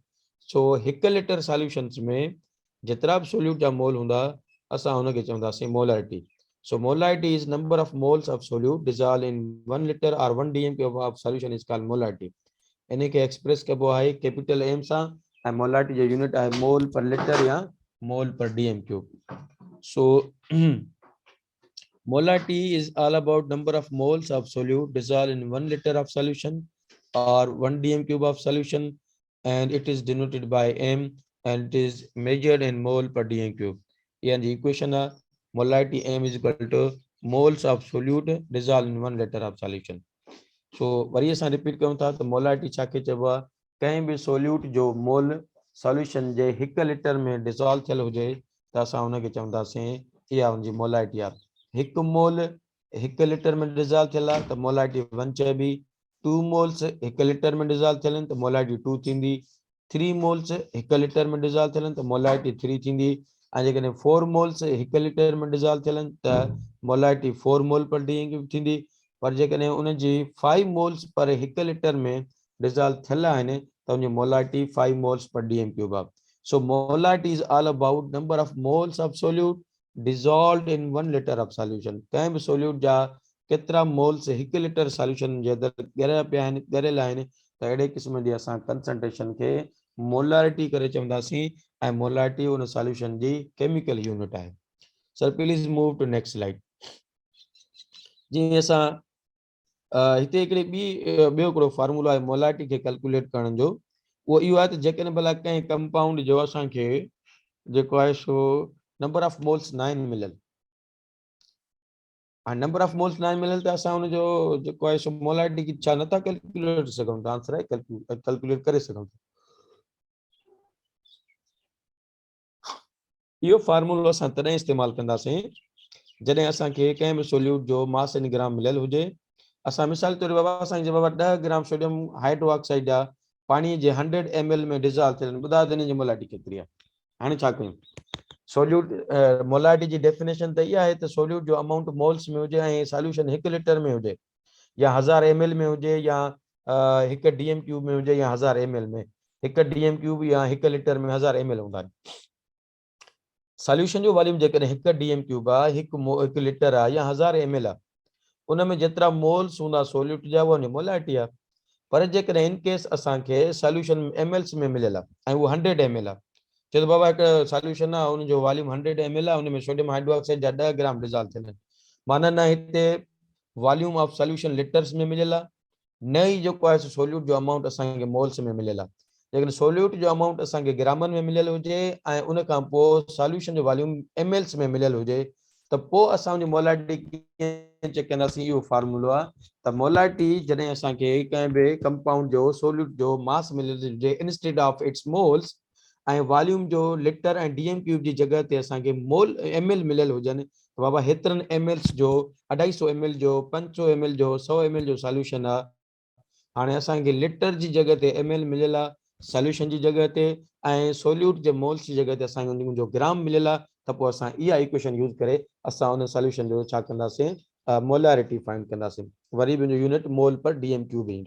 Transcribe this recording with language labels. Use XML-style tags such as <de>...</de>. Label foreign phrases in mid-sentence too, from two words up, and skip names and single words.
<sd>सो 1 लीटर सॉल्यूशन्स में जेतिरा बि सोल्यूट जा मोल हूंदा असां हुनखे चवंदासीं मोलैरिटी।</sd> <en>So molarity is number of moles of solute dissolved in 1 liter or 1 dm cube of solution is called molarity.</en> <sd>इनके एक्सप्रेस कबो आहे</sd> <en>capital M</en> <sd>सां ऐं मोलारिटी जो यूनिट आहे</sd> <en>mole per litre</en> <sd>या</sd> <en>mole per dm cube. सो molarity is all about number of moles of solute dissolved in 1 liter of solution or 1 dm cube of solution, and it is denoted by m and it is measured in mole per dm cube. And the equation is molarity m is equal to moles of solute dissolved in 1 liter of solution.</en> <sd>So वरी असां रिपीट कयूं था त मोलारिटी छाखे चइबो आहे, कंहिं बि सोल्यूट जो मोल सॉल्यूशन जे 1 लीटर में डिज़ोल्व थियल हुजे त असां हुनखे चवंदासीं इहा हुनजी मोलारिटी आहे। 1 मोल 1 लीटर में डिज़ोल्व थियल आहे त मोलारिटी 1 चइबी। 2 मोल्स 1 लीटर में डिज़ोल्व थियल आहिनि त मोलारिटी 2 थींदी। 3 मोल्स 1 लीटर में डिज़ोल्व थियल आहिनि त मोलारिटी 3 थींदी। ऐं जेकॾहिं 4 मोल्स 1 लीटर में डिज़ोल्व थियल आहिनि त मोलारिटी 4</sd> <en>mole per dm cube</en> <sd>थींदी। पर जेकॾहिं उनजी 5 मोल्स पर 1 लीटर में डिज़ोल्व थियल आहिनि त उनजी मोलारिटी 5</sd> <en>moles per dm cube</en> <sd>आहे।</sd> <en>so molarity is all about number of moles of solute dissolved in 1 liter of solution।</en> <sd>कंहिं बि सोल्यूट जा केतिरा मोल्स 1 लीटर सॉल्यूशन जे अंदरि ॻरिया पिया आहिनि, ॻरियल आहिनि, त अहिड़े क़िस्म जी असां कंसंट्रेशन खे मोलारिटी करे चवंदासीं ऐं मोलारिटी उन सॉल्यूशन जी</sd> <en>chemical unit</en> <sd>आहे।</sd> <en>Sir please move to next slide.</en> <sd>जीअं असां हिते हिकिड़ी ॿियो हिकिड़ो फॉर्मूला आहे मोलारिटी खे कैलकुलेट करण जो, उहो इहो आहे त जेकॾहिं भला कंहिं कंपाउंड जो असांखे जेको आहे सो</sd> <en>number of moles</en> <sd>9 मिलियल, ऐं</sd> <en>number of moles</en> <sd>9 मिलियल त असां हुनजो जेको आहे सो मोलारिटी की छा नथा कैलकुलेट सघूं था? आंसर आहे कैलकुलेट करे सघूं था। इहो फॉर्मूलो असां तॾहिं इस्तेमालु कंदासीं जॾहिं असांखे कंहिं बि सोल्यूट जो</sd> <en>mass in gram</en> <sd>मिलियल हुजे। असां मिसाल तौर बाबा असांजे बाबा 10 ग्राम सोडियम हाइड्रोक्साइड जा पाणी जे 100 ml में डिज़ोल्व थियल आहिनि, ॿुधायो त हिन जी मोलारिटी केतिरी आहे। हाणे छा कयूं, सोल्यूट मोलारिटी जी डेफिनेशन त इहा आहे त सोल्यूट जो अमाउंट मोल्स में हुजे ऐं सॉल्यूशन 1 लीटर में हुजे या 1000 ml में हुजे या 1</sd> <en>dm cube</en> <sd>में हुजे या 1000 ml में। 1</sd> <en>dm cube</en> <sd>या 1 लीटर में 1000 ml हूंदा आहिनि। सॉल्यूशन जो वॉल्यूम जेकॾहिं 1</sd> <en>dm cube</en> <sd>आहे, 1 लीटर आहे या 1000 ml आहे, उन में जेतिरा मोल्स हूंदा सोल्यूट जा उहा मोलारिटी आहे। पर जेकॾहिं इन केस असांखे सॉल्यूशन mls में मिलियल आहे ऐं उहो 100 ml आहे, चए थो बाबा हिकु सॉल्यूशन आहे उन जो वॉल्यूम 100 ml आहे, उन में सोडियम हाइड्रोक्साइड जा 10 ग्राम डिज़ोल्व थियल आहिनि, माना न हिते</sd> <en>volume of solution</en> <sd>लीटर्स में मिलियल आहे, न ई जेको आहे सोल्यूट जो अमाउंट असांखे मोल्स में मिलियल आहे। लेकिन सोल्यूट जो अमाउंट असांखे ग्रामनि में मिलियल हुजे ऐं उन खां पोइ सॉल्यूशन जो वॉल्यूम mls में मिलियल हुजे त पोइ असां उनजी मोलारिटी कीअं चेक कंदासीं, इहो फॉर्मूलो आहे त मोलारिटी जॾहिं असांखे कंहिं बि कंपाउंड जो सोल्यूट जो मास मिलियल हुजे</sd> <en>instead of its moles</en> <sd>ऐं वॉल्यूम जो लीटर ऐं</sd> <en>dm cube</en> <sd>जी जॻह ते असांखे मोल ml मिलियल हुजनि त बाबा हेतिरनि mls जो 250 ml जो 500 ml जो 100 ml जो सॉल्यूशन आहे। हाणे असांखे लीटर जी जॻह ते ml मिलियल आहे सॉल्यूशन जी जॻह ते ऐं सोल्यूट जे मोल्स जी जॻह ते असांखे उनजो ग्राम मिलियल आहे, त पोइ असां इहा इक्वेशन यूज़ करे असां उन सॉल्यूशन जो छा कंदासीं, मोलारिटी फाइंड कंदासीं। वरी बि यूनिट</sd> <en>mole per dm cube</en> <sd>ईंदो।</sd>